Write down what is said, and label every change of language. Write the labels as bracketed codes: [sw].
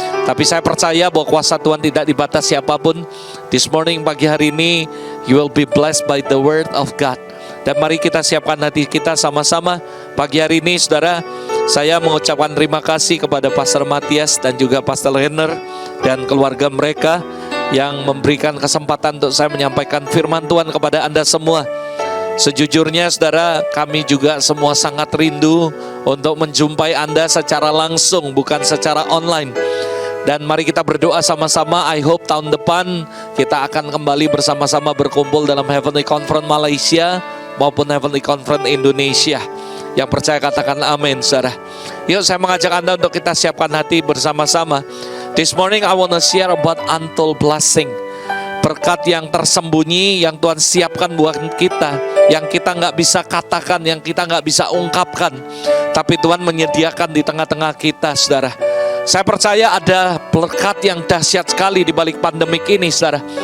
[id] Tapi saya percaya bahwa kuasa Tuhan tidak dibatasi siapapun. [en] This morning, [id] pagi hari ini, [en] you will be blessed by the word of God. [id] Dan mari kita siapkan hati kita sama-sama. Pagi hari ini, saudara, saya mengucapkan terima kasih kepada Pastor Matias dan juga Pastor Henner dan keluarga mereka yang memberikan kesempatan untuk saya menyampaikan firman Tuhan kepada Anda semua. Sejujurnya, saudara, kami juga semua sangat rindu untuk menjumpai Anda secara langsung, bukan secara online. Dan mari kita berdoa sama-sama. [en] I hope [id] tahun depan kita akan kembali bersama-sama berkumpul dalam Heavenly Conference Malaysia maupun Heavenly Conference Indonesia. Yang percaya katakan amin, saudara. Yuk saya mengajak Anda untuk kita siapkan hati bersama-sama. [en] This morning I want to share about untold blessing. [id] Berkat yang tersembunyi yang Tuhan siapkan buat kita, yang kita nggak bisa katakan, yang kita nggak bisa ungkapkan, tapi Tuhan menyediakan di tengah-tengah kita, saudara. Saya percaya ada berkat yang dahsyat sekali di balik pandemik ini, saudara.